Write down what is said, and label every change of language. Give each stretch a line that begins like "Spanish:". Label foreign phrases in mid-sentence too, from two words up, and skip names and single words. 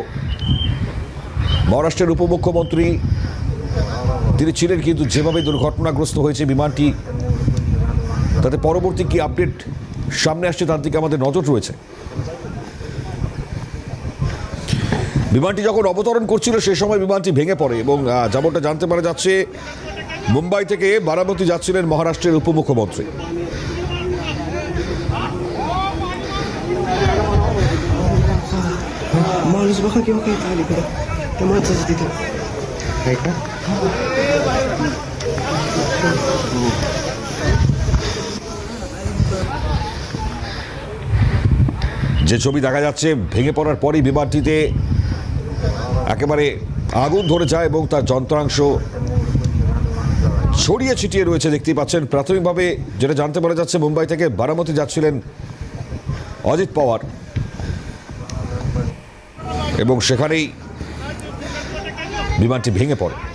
Bangla: মহারাষ্ট্রের উপমুখ্যমন্ত্রী তিনি ছিলেন, কিন্তু যেভাবে দুর্ঘটনাগ্রস্ত হয়েছে বিমানটি, তাতে পরবর্তী কি আপডেট সামনে আসছে তার দিকে আমাদের নজর রয়েছে। বিমানটি যখন অবতরণ করছিল সে সময় বিমানটি ভেঙে পড়ে এবং যেমনটা জানতে পারা যাচ্ছে, মুম্বাই থেকে বারামতি যাচ্ছিলেন মহারাষ্ট্রের উপমুখ্যমন্ত্রী।
Marathi: माणूस बघा किंवा काही आली इकडं त्या माणसाचं तिथं आहे का?
Bangla: যে ছবি দেখা যাচ্ছে, ভেঙে পড়ার পরই বিমানটিতে একেবারে আগুন ধরে যায় এবং তার যন্ত্রাংশ ছড়িয়ে ছিটিয়ে রয়েছে দেখতেই পাচ্ছেন। প্রাথমিকভাবে যেটা জানতে পারা যাচ্ছে, মুম্বাই থেকে বারামতি যাচ্ছিলেন অজিত পাওয়ার এবং সেখানেই বিমানটি ভেঙে পড়ে।